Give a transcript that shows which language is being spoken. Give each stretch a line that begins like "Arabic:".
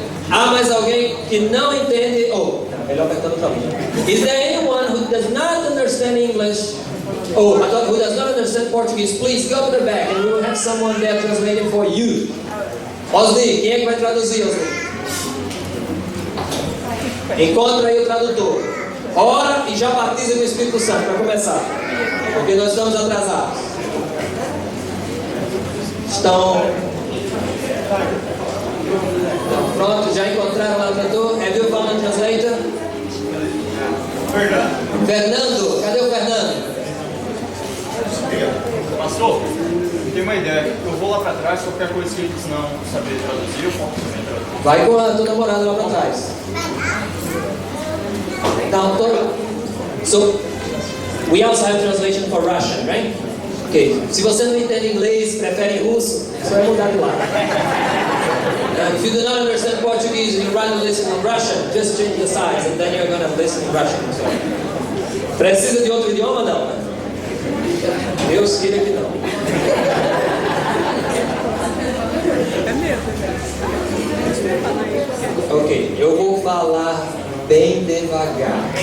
Portuguese: Há mais alguém que não entende? Melhor apertando para mim.
English: Is there anyone who does not understand English? Who does not understand Portuguese? Please go to the back, and we will have someone there translating for you.
Portuguese: Osni, quem é que vai traduzir, Osni? Encontra aí o tradutor. Ora e já batiza com o Espírito Santo para começar, porque nós estamos atrasados. Estão pronto? Já encontraram lá o tradutor?
English: Have you found a translator?
Portuguese: Fernando, cadê o Fernando? Pastor, eu tenho uma ideia. Eu vou lá pra trás, qualquer coisa que eles não saberem traduzir, eu posso também traduzir. Vai com a tua namorada lá para trás.
English: Então, so, we also have translation for Russian, right? Ok.
Portuguese: Se você não entende inglês, prefere russo, só vai mudar de lado.
English: If you do not understand Portuguese and you rather listen in Russian, just change the sides and then you're going to listen in Russian.
Portuguese: So, precisa de outro idioma? Não. Deus queira que não. Ok, eu vou falar bem devagar.